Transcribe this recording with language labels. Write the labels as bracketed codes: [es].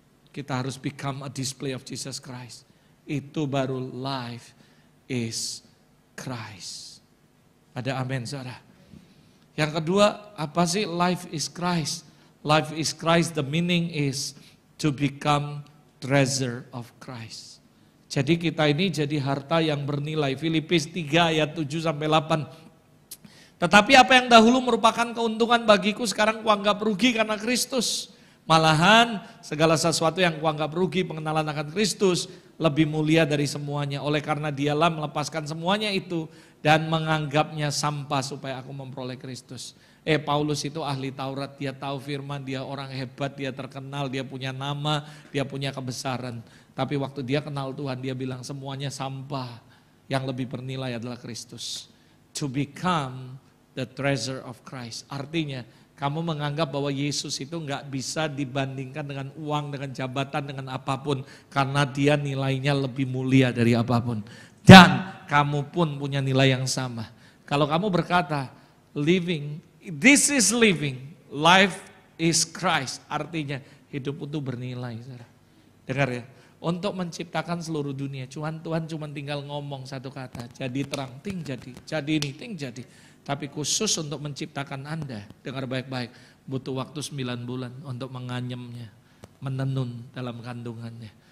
[id] Kita harus [en] become a display of Jesus Christ. [id] Itu baru [en] life is Christ. [id] Ada amin saudara. Yang kedua, apa sih [en] life is Christ? Life is Christ, the meaning is to become treasure of Christ. [id] Jadi kita ini jadi harta yang bernilai. Filipi 3 ayat 7 sampai 8. Tetapi apa yang dahulu merupakan keuntungan bagiku sekarang kuanggap rugi karena Kristus. Malahan segala sesuatu yang kuanggap rugi, pengenalan akan Kristus lebih mulia dari semuanya. Oleh karena dialah melepaskan semuanya itu dan menganggapnya sampah supaya aku memperoleh Kristus. Paulus itu ahli Taurat, dia tahu firman, dia orang hebat, dia terkenal, dia punya nama, dia punya kebesaran. Tapi waktu dia kenal Tuhan, dia bilang semuanya sampah, yang lebih bernilai adalah Kristus. [en] To become the treasure of Christ. [id] Artinya kamu menganggap bahwa Yesus itu enggak bisa dibandingkan dengan uang, dengan jabatan, dengan apapun. Karena dia nilainya lebih mulia dari apapun. Dan kamu pun punya nilai yang sama. Kalau kamu berkata, [en] living, this is living, life is Christ. [id] Artinya hidup itu bernilai. Dengar ya, untuk menciptakan seluruh dunia, Tuhan cuma tinggal ngomong satu kata, jadi terang, ting jadi ini, ting jadi. Tapi khusus untuk menciptakan Anda, dengar baik-baik, butuh waktu 9 bulan untuk menganyemnya, menenun dalam kandungannya.